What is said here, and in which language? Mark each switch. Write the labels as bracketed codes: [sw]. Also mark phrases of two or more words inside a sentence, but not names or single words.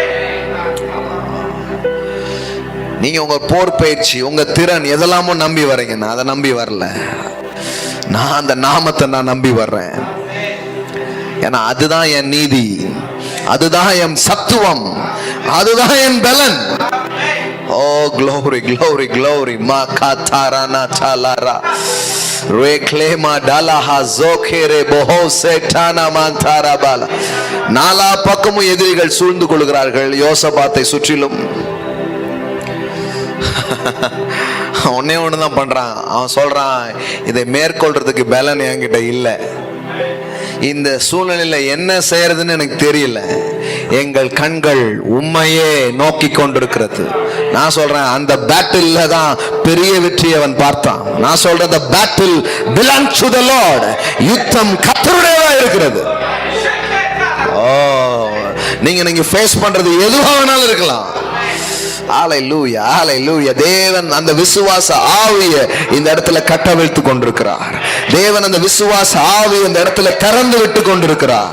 [ta] நீங்க உங்க போர் பயிற்சி, உங்க திறன் எதெல்லாமோ நம்பி வரீங்க, நான் அதை நம்பி வரல. நான் அந்த நாமத்தை நான் நம்பி வர்றேன். ஏன்னா அதுதான் என் நீதி, அதுதான் என் சத்துவம், அதுதான் என் பலன். ஓ [en] glory glory glory makatarana talara reklema dalaha zokere bohose tana mantara bala. [ta] நாலா பக்கமும் எதிரிகள் சூழ்ந்து கொள்கிறார்கள் யோசபாத்தை சுற்றிலும். ஒன்னே ஒண்ணுதான் பண்றான், அவன் சொல்றான், இதை மேற்கொள்றதுக்கு பலன் என்கிட்ட இல்லை, இந்த சூழ்நிலையில என்ன செய்யறதுன்னு எனக்கு தெரியல, எங்கள் கண்கள் உண்மையே நோக்கி கொண்டிருக்கிறது. நான் சொல்றேன், அந்த பேட்டில் தான் பெரிய வெற்றி அவன் பார்த்தான். நான் சொல்றேன், [en] the battle belongs to the Lord. [ta] யுத்தம் கர்த்தருடையதா இருக்கிறது. ஓ நீங்க ஃபேஸ் பண்றது எதுவா வேணாலும் இருக்கலாம். ஹalleluya hallelujah. தேவன் அந்த விசுவாச ஆவியை இந்த இடத்துல கட்டவிழ்த்து கொண்டிருக்கிறார். தேவன் அந்த விசுவாச ஆவியை இந்த இடத்துல திறந்து விட்டு கொண்டிருக்கிறார்.